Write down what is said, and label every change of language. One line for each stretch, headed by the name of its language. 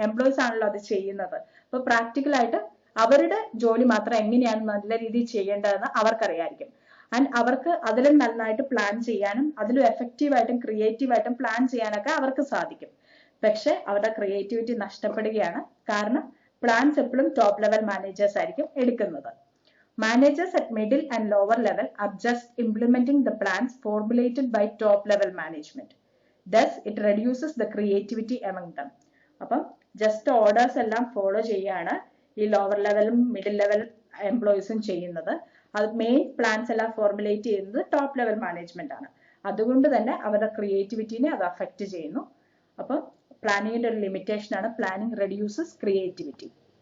Malayalam: Employees ആണല്ലോ അത് ചെയ്യുന്നത്. അപ്പൊ പ്രാക്ടിക്കൽ ആയിട്ട് അവരുടെ ജോലി മാത്രം എങ്ങനെയാണ് നല്ല രീതിയിൽ ചെയ്യേണ്ടതെന്ന് അവർക്കറിയായിരിക്കും. ആൻഡ് അവർക്ക് അതിലും നന്നായിട്ട് പ്ലാൻ ചെയ്യാനും അതിലും എഫക്റ്റീവായിട്ടും ക്രിയേറ്റീവായിട്ടും പ്ലാൻ ചെയ്യാനൊക്കെ അവർക്ക് സാധിക്കും. പക്ഷെ അവരുടെ ക്രിയേറ്റിവിറ്റി നഷ്ടപ്പെടുകയാണ്, കാരണം പ്ലാൻസ് എപ്പോഴും ടോപ്പ് ലെവൽ മാനേജേഴ്സ് ആയിരിക്കും എടുക്കുന്നത്.
English: Managers at middle and lower level are just implementing the plans formulated by top level management. Thus, it reduces the creativity among them.
Malayalam: അപ്പം ജസ്റ്റ് ഓർഡേഴ്സ് എല്ലാം ഫോളോ ചെയ്യാണ് ഈ lower ലെവലും middle level എംപ്ലോയീസും ചെയ്യുന്നത്. അത് main plans എല്ലാം formulate ചെയ്യുന്നത് top level management ആണ്. അതുകൊണ്ട് തന്നെ അവരുടെ ക്രിയേറ്റിവിറ്റിനെ അത് അഫക്റ്റ് ചെയ്യുന്നു. അപ്പം പ്ലാനിങ്ങിന്റെ ഒരു ലിമിറ്റേഷൻ ആണ്
English: Planning reduces creativity.